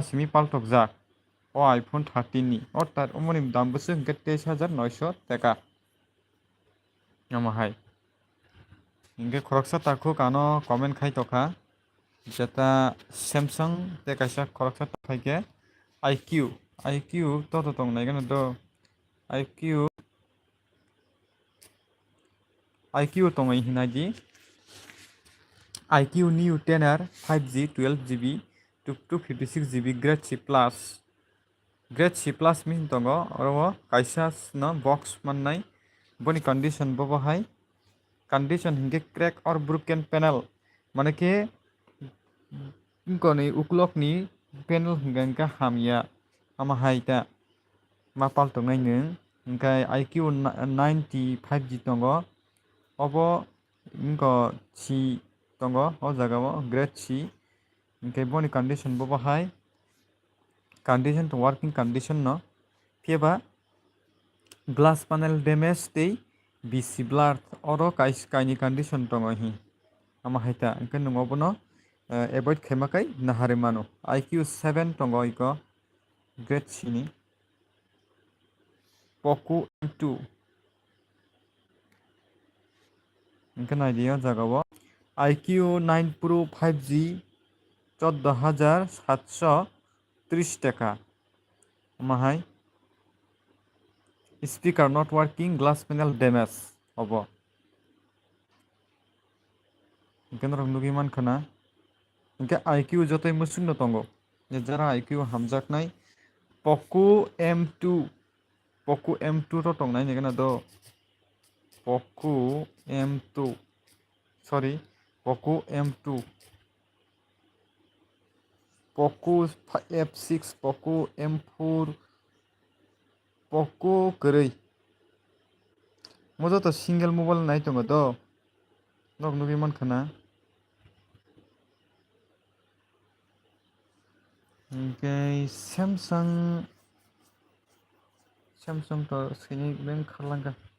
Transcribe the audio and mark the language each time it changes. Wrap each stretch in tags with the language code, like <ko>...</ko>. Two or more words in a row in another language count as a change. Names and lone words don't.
<trp>simi paltokjak o iPhone 13 ni ortat omoni dam bwsuk hingkhe 23,900 টাকা amahai hingke khoroksa takhuk ano comment khai tokha jeta Samsung tei kaisa khoroksa khaikhe IQ toto tong naigano do IQ tongoi hinai di IQ Neo 10R 5G 12GB 256GB</trp> <en>grade C plus grade C plus</en> <trp>min tongo oro kaisa no box mannai boni condition bo bahai condition hingke</trp> <en>crack or broken panel</en> <trp>maneke Ko ni uklok ni panel hingga ka hamya ama haita mapal tongnai nung hingkai IQ 95G tongo obo inko si tongo o jaga o</trp> <en>grade C</en> <trp>hingkai boni condition bo bahai condition to</trp> <en>working condition</en> <trp>no phiaba</trp> <en>glass panel damage</en> <trp>tei BC blur oro kaini condition tongo hi ama haita hingkai nungo bono avoid khaimakai nahare mano IQ 7 tongo iko</trp> <en>grade C</en> <trp>ni Poco M2 hingkai naidi o jaga o IQ 9 Pro 5G 14,730 টাকা mahai</trp> <en>speaker not working glass panel damage</en> <trp>obo hingkai norok nugi mankana hingkai IQ jotoi musungno tongo jara IQ hamjaknai Poco M2 Poco M2 ro tongnai nigana do Poco M2 sorry Poco M2 Poco F6 Poco M4 Poco koroi mojo to</trp> <en>single mobile</en> <trp>nai tongo do nok nugi mankana hingkai Samsung to sini beng kharlangka</trp>